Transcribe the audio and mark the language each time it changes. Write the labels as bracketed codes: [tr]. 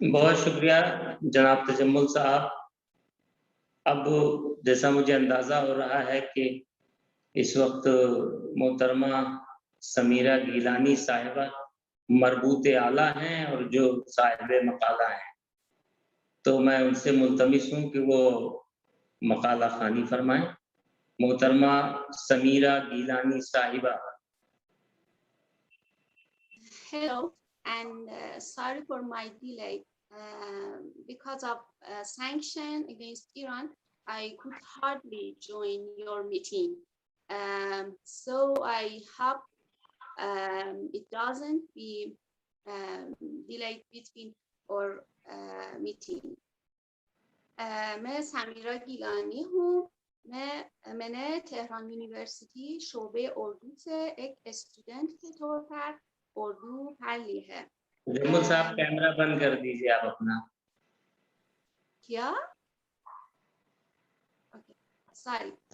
[ur] بہت شکریہ جناب تجمل صاحب۔ اب جیسا مجھے اندازہ ہو رہا ہے کہ اس وقت محترمہ سمیرہ گیلانی صاحبہ مربوط اعلیٰ ہیں اور جو صاحب مقالہ ہیں، تو میں ان سے ملتمس ہوں کہ وہ مقالہ خوانی فرمائیں۔ محترمہ سمیرہ گیلانی صاحبہ۔ [en] Hello, and sorry for my delay. Because of sanction against Iran, I could hardly join your meeting. So I hope it doesn't be delayed between our meeting. [ur] मैं समीरा गिलानी हूँ. मैंने تهران یونیورسیتی شعبه اردو سے ایک اسٹوڈنٹ کے طور پر اردو پڑھ لی ہے. جمل صاحب کیمرہ بند کر دیجیے آپ اپنا. کیا؟ سوری.